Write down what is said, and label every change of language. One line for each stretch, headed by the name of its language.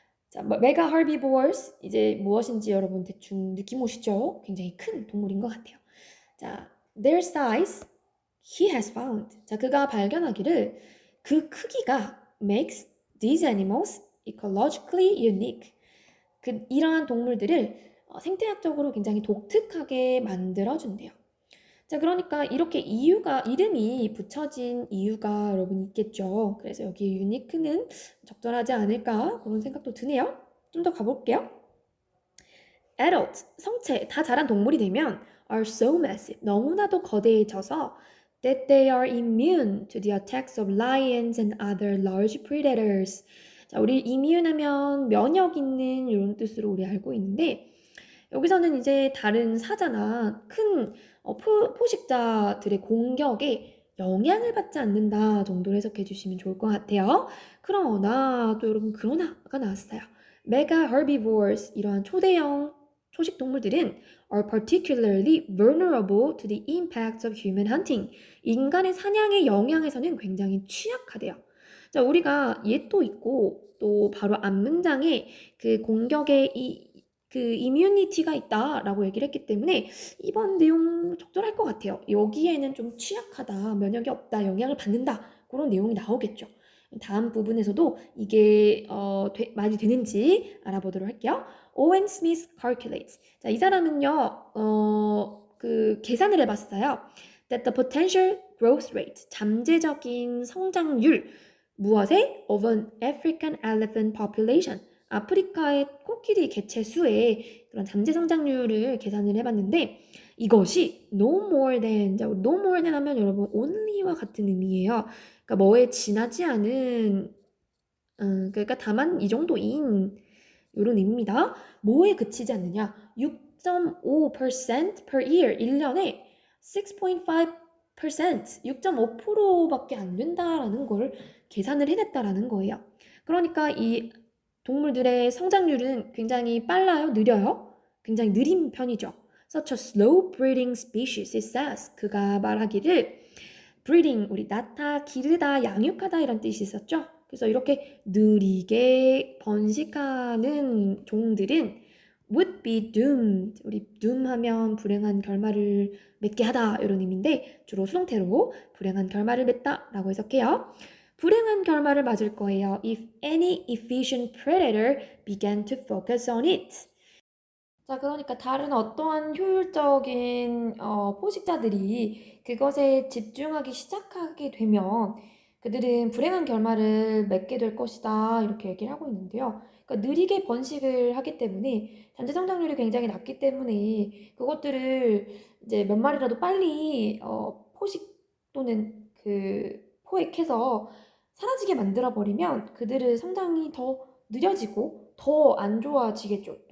Korean: 자, 메가 herbivores 이제 무엇인지 여러분 대충 느낌 오시죠? 굉장히 큰 동물인 것 같아요.
English: 자, their size he has found.
Korean: 자, 그가 발견하기를 그 크기가
English: makes these animals ecologically unique.
Korean: 이러한 동물들을 생태학적으로 굉장히 독특하게 만들어준대요. 자, 그러니까 이렇게 이름이 붙여진 이유가 여러분 있겠죠. 그래서 여기 유니크는 적절하지 않을까 그런 생각도 드네요. 좀 더 가볼게요.
English: Adult,
Korean: 성체, 다 자란 동물이 되면
English: are so massive,
Korean: 너무나도 거대해져서
English: that they are immune to the attacks of lions and other large predators.
Korean: 자, 우리 immune 하면 면역 있는 이런 뜻으로 우리 알고 있는데 여기서는 이제 다른 사자나 큰 포식자들의 공격에 영향을 받지 않는다 정도로 해석해 주시면 좋을 것 같아요. 그러나 또 여러분 그러나가 나왔어요.
English: Mega herbivores
Korean: 이러한 초대형 초식 동물들은
English: are particularly vulnerable to the impacts of human hunting.
Korean: 인간의 사냥의 영향에서는 굉장히 취약하대요. 자, 우리가 얘도 있고 또 바로 앞 문장에 그 공격의 이뮤니티가 있다라고 얘기를 했기 때문에 이번 내용 적절할 것 같아요. 여기에는 좀 취약하다, 면역이 없다, 영향을 받는다 그런 내용이 나오겠죠. 다음 부분에서도 이게 말이 되는지 알아보도록 할게요.
English: Owen Smith calculates.
Korean: 자, 이 사람은요, 그 계산을 해봤어요.
English: That the potential growth rate,
Korean: 잠재적인 성장률 무엇에?
English: Of an African elephant population.
Korean: 아프리카의 코끼리 개체 수의 그런 잠재 성장률을 계산을 해봤는데 이것이
English: no more than, no more than
Korean: 하면 여러분 only와 같은 의미예요. 그러니까 뭐에 지나지 않은 그러니까 다만 이 정도인 이런 의미입니다. 뭐에 그치지 않느냐?
English: 6.5% per year
Korean: 1년에 6.5% 6.5%밖에 안 된다라는 걸 계산을 해냈다라는 거예요. 그러니까 이 동물들의 성장률은 굉장히 빨라요? 느려요? 굉장히 느린 편이죠.
English: Such a slow breeding species, it says.
Korean: 그가 말하기를 breeding, 우리 낳다, 기르다, 양육하다 이런 뜻이 있었죠. 그래서 이렇게 느리게 번식하는 종들은
English: would be doomed.
Korean: 우리 doom 하면 불행한 결말을 맺게 하다 이런 의미인데 주로 수동태로 불행한 결말을 맺다 라고 해석해요. 불행한 결말을 맞을 거예요.
English: If any efficient predator began to focus on it.
Korean: 자, 그러니까 다른 어떠한 효율적인 포식자들이 그것에 집중하기 시작하게 되면 그들은 불행한 결말을 맺게 될 것이다. 이렇게 얘기를 하고 있는데요. 그러니까 느리게 번식을 하기 때문에 잔재 성장률이 굉장히 낮기 때문에 그것들을 이제 몇 마리라도 빨리 포식 또는 그 포획해서 사라지게 만들어 버리면 그들의 성장이 더 느려지고 더 안 좋아지겠죠.